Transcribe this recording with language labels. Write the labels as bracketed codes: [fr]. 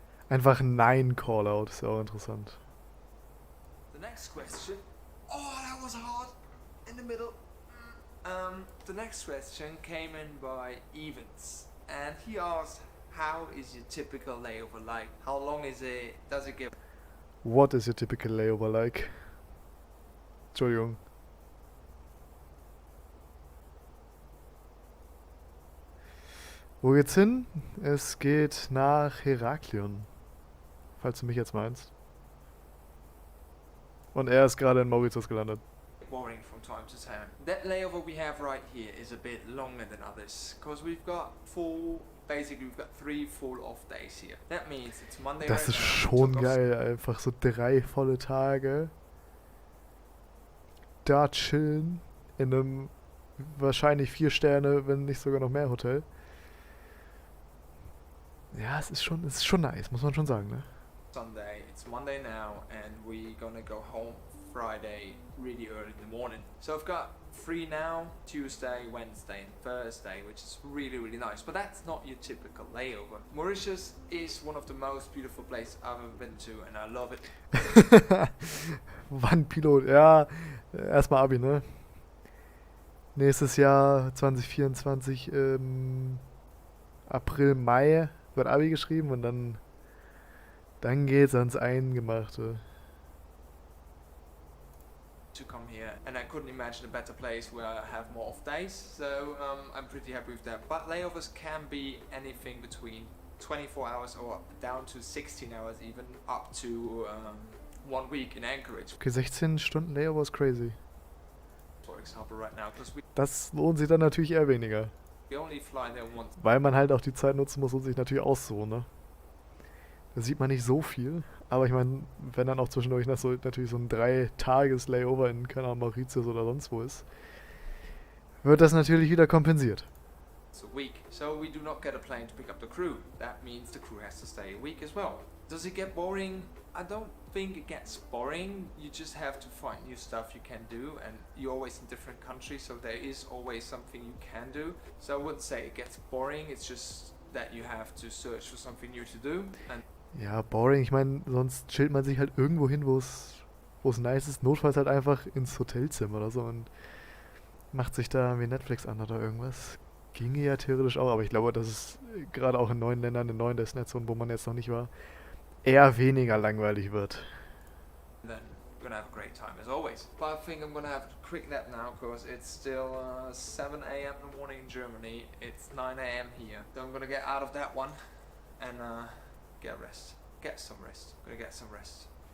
[de] Einfach ein Nein-Callout, ist ja auch interessant. [en] The next question. Oh, that was hard in the middle. The next question came in by Evans, and he asked, "How is your typical layover like? How long is it? Does it give?" What is your typical layover like? [de] Entschuldigung. Wo geht's hin? Es geht nach Heraklion. Falls du mich jetzt meinst. Und er ist gerade in Mauritius gelandet. [en] Worrying from time to time. That layover we have right here is a bit longer than others, because we've got three full off days here. That means it's Monday. [de] Das ist schon geil, einfach so 3 volle Tage. Da chillen in einem wahrscheinlich 4 Sterne, wenn nicht sogar noch mehr Hotel. Ja, es ist schon nice, muss man schon sagen, ne? [en] Sunday. It's Monday now, and we're gonna go home Friday really early in the morning. So I've got free now, Tuesday, Wednesday, and Thursday, which is really, really nice. But that's not your typical layover. Mauritius is one of the most beautiful places I've ever been to, and I love it. [de] Wann Pilot? Ja, erstmal Abi, ne? Nächstes Jahr 2024, April, Mai wird Abi geschrieben und dann geht's ans Eingemachte. [en] To come here, and I couldn't imagine a better place where I have more off days, so I'm pretty happy with that. But layovers can be anything between 24 hours or down to 16 hours, even up to 1 week in Anchorage, [de] Okay, 16 Stunden Layover ist crazy. [en] for example, right now, because [de] Das lohnt sich dann natürlich eher weniger. [en] we only fly there once. [de] Weil man halt auch die Zeit nutzen muss und sich natürlich aussuchen, ne? Da sieht man nicht so viel. Aber ich meine, wenn dann auch zwischendurch natürlich so ein 3-Tages-Layover in, keine Ahnung, Mauritius oder sonst wo ist, wird das natürlich wieder kompensiert. [en] A week, so we do not get a plane to pick up the crew. That means the crew has to stay a week as well. Does it get boring? I don't think it gets boring. You just have to find new stuff you can do, and you're always in different countries, so there is always something you can do. So I wouldn't say it gets boring, it's just that you have to search for something new to do. And [de] Ja, boring. Ich meine, sonst chillt man sich halt irgendwo hin, wo es nice ist. Notfalls halt einfach ins Hotelzimmer oder so und macht sich da wie Netflix an oder irgendwas. Ginge ja theoretisch auch, aber ich glaube, dass es gerade auch in neuen Ländern, in neuen Destinationen, wo man jetzt noch nicht war, eher weniger langweilig wird. [en] then we're gonna have a great time as always. But I think I'm gonna have a quick nap now because it's still 7 a.m. in the morning in Germany. It's 9 a.m. here. So I'm gonna get out of that one and get rest. Get some rest. I'm gonna get some rest.